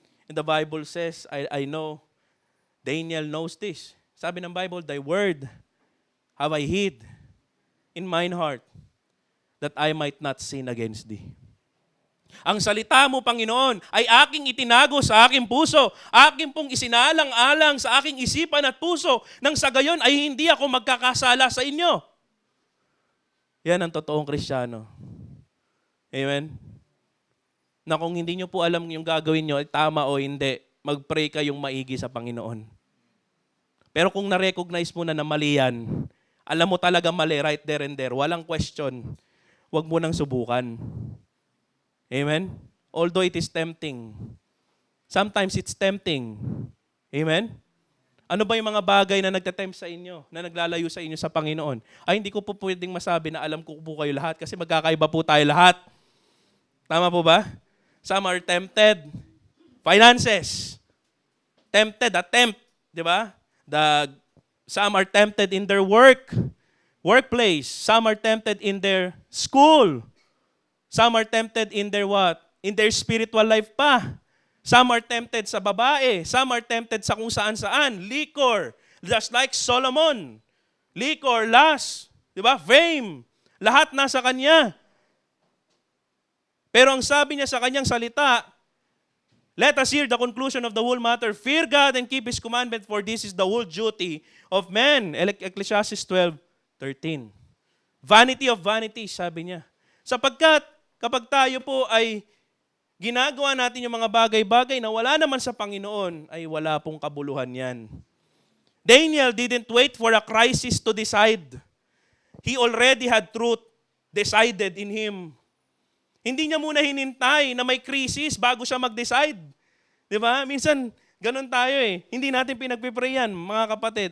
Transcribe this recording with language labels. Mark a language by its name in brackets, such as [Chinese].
[English] And the Bible says, I know, Daniel knows this. [Filipino] Sabi ng [English] Bible, thy word have I hid in mine heart that I might not sin against thee. [Filipino] Ang salita mo, Panginoon, ay aking itinago sa aking puso. Aking pong isinalang-alang sa aking isipan at puso. Nang sa gayon ay hindi ako magkakasala sa inyo. Yan ang totoong Kristiyano. Amen? Na kung hindi nyo po alam yung gagawin nyo, ay tama o hindi, mag-pray kayong maigi sa Panginoon. Pero kung na-recognize mo na mali yan, alam mo talaga mali, [English] right there and there, [Filipino] walang question, huwag mo nang subukan. Amen? [English] Although it is tempting. Sometimes it's tempting. Amen? [Filipino] Ano ba yung mga bagay na nagtatempt sa inyo, na naglalayo sa inyo sa Panginoon? Ay, hindi ko po pwedeng masabi na alam ko po kayo lahat kasi magkakaiba po tayo lahat. Tama po ba? [English] Some are tempted. Finances. Tempted, attempt. Di ba? Some are tempted in their workplace. Some are tempted in their school. Some are tempted in their what? In their spiritual life pa. Some are tempted sa babae. Some are tempted [Filipino] sa kung saan-saan. [English] Liquor. Just like Solomon. Liquor, lust. Di ba? Fame. [Filipino] Lahat nasa kanya. Pero ang sabi niya sa kanyang salita, [English] let us hear the conclusion of the whole matter. Fear God and keep His commandment, for this is the whole duty of man. Ecclesiastes 12:13. Vanity of vanities, [Filipino] sabi niya. Sapagkat kapag tayo po ay ginagawa natin yung mga bagay-bagay na wala naman sa Panginoon, ay wala pong kabuluhan yan. [English] Daniel didn't wait for a crisis to decide. He already had truth decided in him. [Filipino] Hindi niya muna hinintay na may crisis bago siya mag-decide. Di ba? Minsan, ganun tayo Hindi natin pinagpiprayan, mga kapatid.